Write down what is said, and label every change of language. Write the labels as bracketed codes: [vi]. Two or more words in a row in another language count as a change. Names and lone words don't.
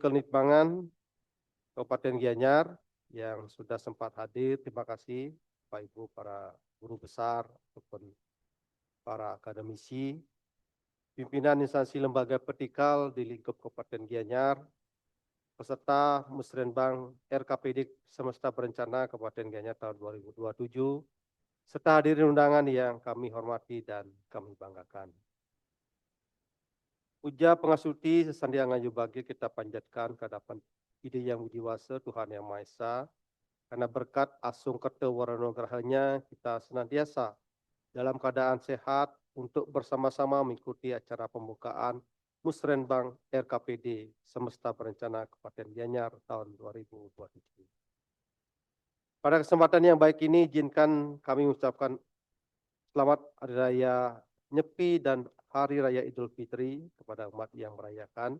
[id] Kelitbangan Kabupaten Gianyar yang sudah sempat hadir, terima kasih Pak Ibu para guru besar ataupun para akademisi, pimpinan instansi lembaga vertikal di lingkup Kabupaten Gianyar, peserta musrenbang RKPD Semesta Berencana Kabupaten Gianyar tahun 2027, serta hadirin undangan yang kami hormati dan kami banggakan. [ban] Puja pengasuti sesandiang anju [id] bagi kita panjatkan ke hadapan Ide Yang Widiwase Tuhan Yang Maha Esa, karena berkat [ban] asung kerta warana gerahanya [id] kita senantiasa dalam keadaan sehat untuk bersama-sama mengikuti acara pembukaan musrenbang RKPD Semesta Berencana Kabupaten Gianyar tahun 2027. Pada kesempatan yang baik ini, izinkan kami mengucapkan selamat Hari Raya Nyepi dan Hari Raya Idul Fitri kepada umat yang merayakan.